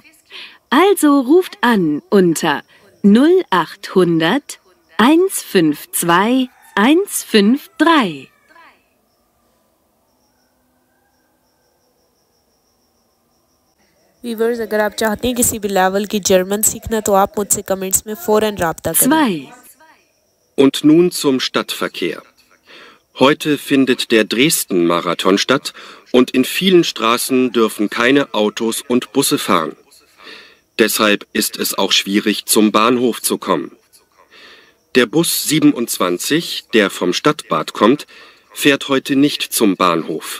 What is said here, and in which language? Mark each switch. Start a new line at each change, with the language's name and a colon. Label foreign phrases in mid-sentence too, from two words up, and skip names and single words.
German: Also ruft an unter 0800 152 153.
Hindi: व्यूवर्स अगर आप चाहते हैं किसी भी लेवल की जर्मन सीखना तो आप मुझसे कमेंट्स में फौरन राब्ता करें।
German: 2. Und nun zum Stadtverkehr. Heute findet der Dresden-Marathon statt und in vielen Straßen dürfen keine Autos und Busse fahren. Deshalb ist es auch schwierig, zum Bahnhof zu kommen. Der Bus 27, der vom Stadtbad kommt, fährt heute nicht zum Bahnhof.